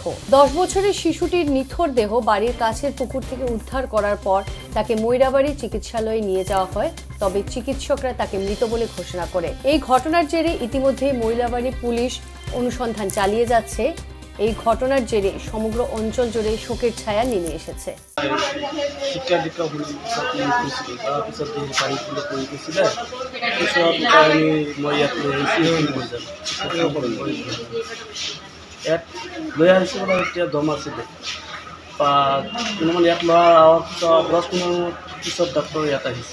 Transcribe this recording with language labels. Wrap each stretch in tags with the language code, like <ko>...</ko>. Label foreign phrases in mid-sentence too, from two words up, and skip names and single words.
<bn>10 বছরের শিশুটির নিথর দেহ বাড়ির কাছের পুকুর থেকে উদ্ধার করার পর তাকে ময়রাবাড়ি চিকিৎসালয়ে নিয়ে যাওয়া হয়, তবে চিকিৎসকরা তাকে মৃত বলে ঘোষণা করে। এই ঘটনার জেরে ইতিমধ্যে ময়রাবাড়ি পুলিশ অনুসন্ধান চালিয়ে যাচ্ছে। এই ঘটনার জেরে সমগ্র অঞ্চল জুড়ে শোকের ছায়া নেমে এসেছে।</bn> <as>দম আছে ইয়াত লোৱা 10-15 পিছত ডক্টৰ ইয়াত আহিছে।</as>